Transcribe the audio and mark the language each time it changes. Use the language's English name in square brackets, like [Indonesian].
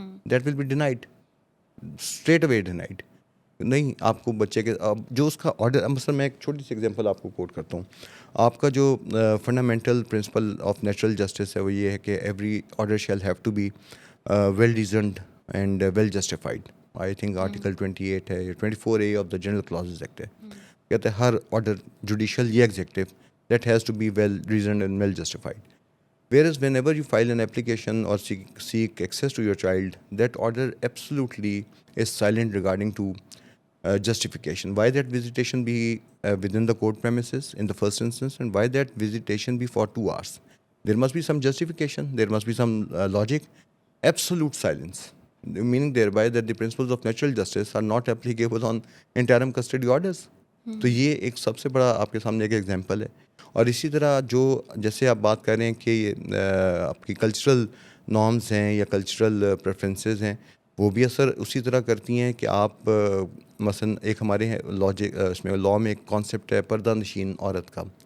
[English] That will be denied, straight away denied. [Urdu] نہیں آپ کو بچے کے جو اس کا آرڈر، مثلا میں ایک چھوٹی سی ایگزامپل آپ کو کوٹ کرتا ہوں. آپ کا جو fundamental principle of natural justice ہے وہ یہ ہے کہ [English] Every order shall have to be well reasoned and well justified. I think Article 28 ہے یا 24A of the General Clauses Act ہے, [Urdu] کہتے ہیں ہر آرڈر جوڈیشل یا executive [English] that has to be well reasoned and well justified. Whereas whenever you file an application or seek access to your child, that order absolutely is silent regarding to justification. Why that visitation be within the court premises in the first instance, and why that visitation be for 2 hours? There must be some justification, there must be some logic. Absolute silence, meaning thereby that the principles of natural justice are not applicable on interim custody orders. [Urdu] تو یہ ایک سب سے بڑا آپ کے سامنے ایک example ہے. اور اسی طرح جو جیسے آپ بات کر رہے ہیں کہ آپ کی کلچرل نارمز ہیں یا کلچرل پریفرنسز ہیں، وہ بھی اثر اسی طرح کرتی ہیں کہ آپ مثلا ایک ہمارے اس میں لاء میں ایک کانسیپٹ ہے پردہ نشین عورت کا.